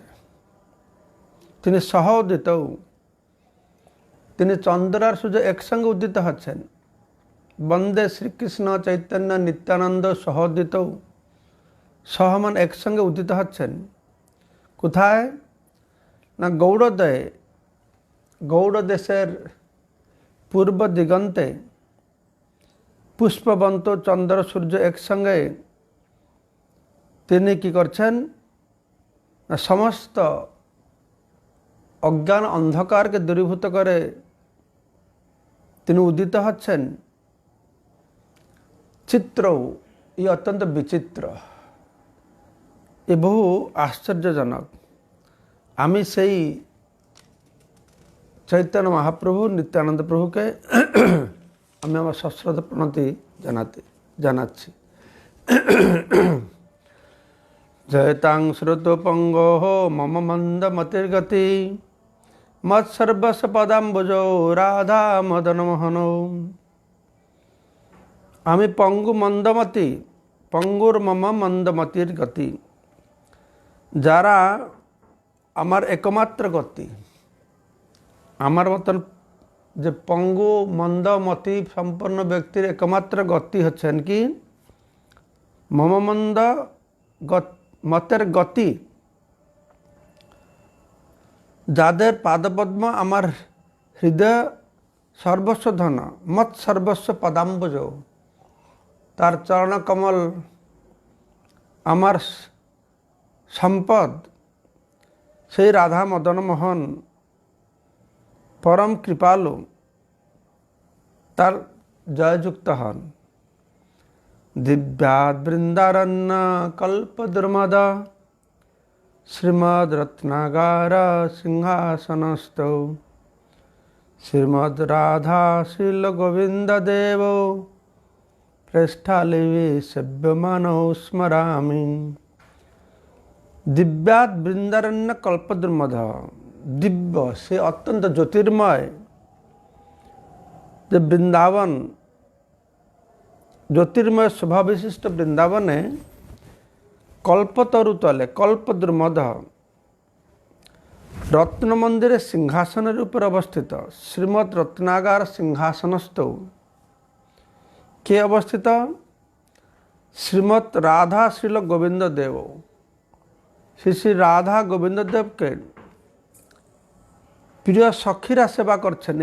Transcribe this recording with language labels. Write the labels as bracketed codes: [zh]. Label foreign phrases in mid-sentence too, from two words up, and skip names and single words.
[bn] তিনি সহোদিত, তিনি চন্দ্র আর সূর্য একসঙ্গে উদিত হচ্ছেন। [sa] বন্দে শ্রীকৃষ্ণ চৈতন্য নিত্যানন্দ সহোদিত, [bn] সহমান একসঙ্গে উদিত হচ্ছেন। কোথায় না গৌড়োদয়ে, গৌড় দেশের পূর্ব দিগন্তে পুষ্পবন্ত চন্দ্র সূর্য এক সঙ্গে তিনি কী করছেন সমস্ত অজ্ঞান অন্ধকার কে দূরীভূত করে তিনি উদিত হচ্ছেন। চিত্র যে অত্যন্ত বিচিত্র, যে বহু আশ্চর্যজনক। আমি সেই চৈতন্য মহাপ্রভু নিত্যানন্দ প্রভু কে আমি আমার সশ্রদ্ধ প্রণতি জানাচ্ছি। [sa] जयतां श्रुतोपंगो मम मंदमतिर्गति मत्सर्वस्व पदाम्बुजो राधा मदन मोहनो। [bn] আমি পঙ্গু মন্দমতি, পঙ্গুর মম মন্দমতির গতি, যারা আমার একমাত্র গতি, আমার মতন যে পঙ্গু মন্দমতি সম্পন্ন ব্যক্তির একমাত্র গতি হচ্ছেন কি মম মন্দ মতের গতি, যাদের পাদপদ্ম আমার হৃদয় সর্বস্ব ধন, [sa] মত সর্বস্ব পদাম্বুজ, [bn] তার চরণ কমল আমার সম্পদ, সেই রাধা মদন মোহন পরম কৃপালু তার জয়যুক্ত হন। [sa] दिव्याद वृंदारण्य कल्प दुर्मद श्रीमद रत्नागार सिंहासनस्थौ श्रीमद राधा शील गोविंद देव प्रेष्ठालिवि सेव्यमानौ स्मरामि। दिव्याद वृंदारण्य कल्प दुर्मद, [bn] দিব্য যে অত্যন্ত জ্যোতির্ময় যে বৃন্দাবন, জ্যোতির্ময় শোভা বিশিষ্ট বৃন্দাবন কল্পতরু তলে কল্প দুর্মদ রত্ন মন্দির সিংহাসন উপর অবস্থিত শ্রীমদ রত্নাগার সিংহাসনস্থ কে অবস্থিত শ্রীমদ রাধা শ্রীল গোবিন্দ দেব, শ্রী শ্রী রাধা গোবিন্দ দেব কে প্রিয় সখীরা সেবা করছেন।